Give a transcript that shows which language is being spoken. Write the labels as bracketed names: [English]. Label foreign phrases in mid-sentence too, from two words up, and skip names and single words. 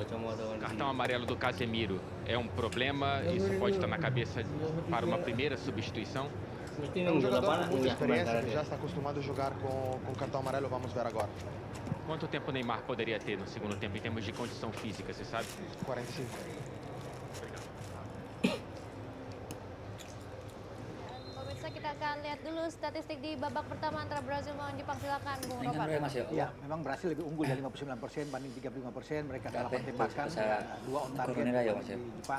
[Portuguese] O cartão amarelo do Casemiro é um problema? Isso pode estar na cabeça para uma primeira substituição? É um jogador com muita experiência, que já está acostumado a jogar com cartão amarelo, vamos ver agora. Quanto tempo o Neymar poderia ter no segundo tempo em termos de condição física, você sabe? 45. [Indonesian] Pemirsa, kita akan lihat dulu statistik di babak pertama antara Brazil melawan Jepang. Silakan Bung Nobar. Ya, memang Brasil lebih unggul dari 59% banding 35%. Mereka ada 8 tembakan, 2 [English] on target [Indonesian] di Jepang.